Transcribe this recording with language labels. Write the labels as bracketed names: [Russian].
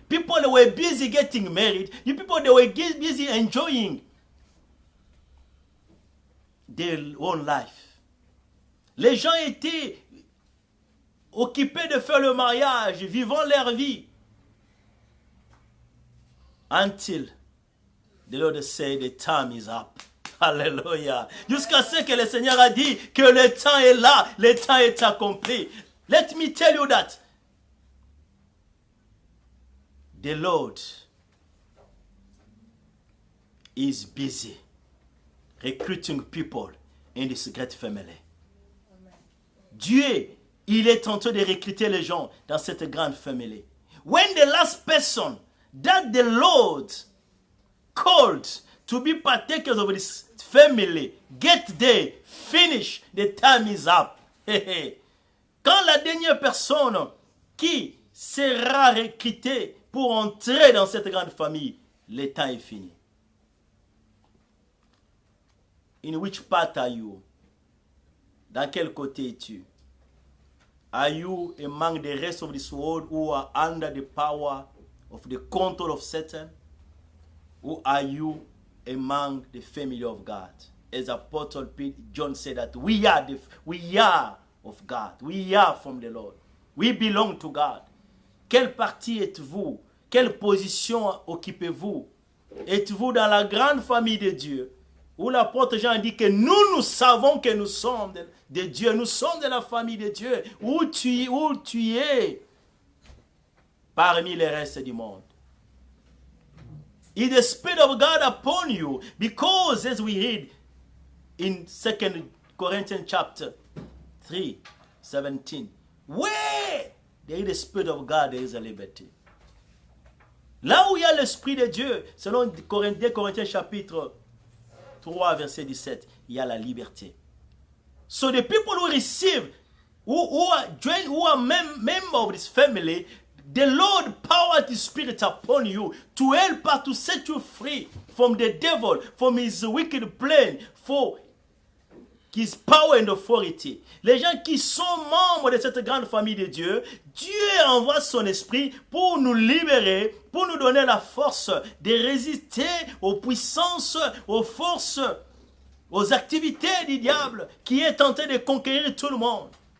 [English] People, they were busy getting married. The people, they were busy enjoying their own life. [French] Les gens étaient occupés de faire le mariage, vivant leur vie. [English] Until the Lord said the time is up. [French] Alléluia. Jusqu'à ce que le Seigneur a dit que le temps est là, le temps est accompli. [English] Let me tell you that the Lord is busy recruiting people in this great family. [French] Dieu, il est en train de recruter les gens dans cette grande famille. [English] When the last person that the Lord called to be partakers of this family get there, finish, the time is up. [French] Quand la dernière personne qui sera recrutée pour entrer dans cette grande famille, le temps est fini. [English] In which part are you? [French] Dans quel côté es-tu? [English] Are you among the rest of this world who are under the power of the control of Satan? Or are you among the family of God? As Apostle John said that we are of God. We are from the Lord. We belong to God. [French] Quelle partie êtes-vous? Quelle position occupez-vous? Êtes-vous dans la grande famille de Dieu? Où l'apôtre Jean dit que nous savons que nous sommes de Dieu. Nous sommes de la famille de Dieu. Où tu es parmi les restes du monde. [English] Is the Spirit of God upon you? Because as we read in 2 Corinthians chapter 3, 17, where there is the Spirit of God, there is a liberty. [French] Là où il y a l'Esprit de Dieu, selon 2 Corinthiens chapitre 3, verset 17, il y a la liberté. [English] So the people who receive, who are members of this family, the Lord poured His Spirit upon you to help us to set you free from the devil, from his wicked plan, for his power and authority. [French] Les gens qui sont membres de cette grande famille de Dieu, Dieu envoie son esprit pour nous libérer, pour nous donner la force de résister aux puissances, aux forces, aux activités du diable qui est tenté de conquérir tout le monde.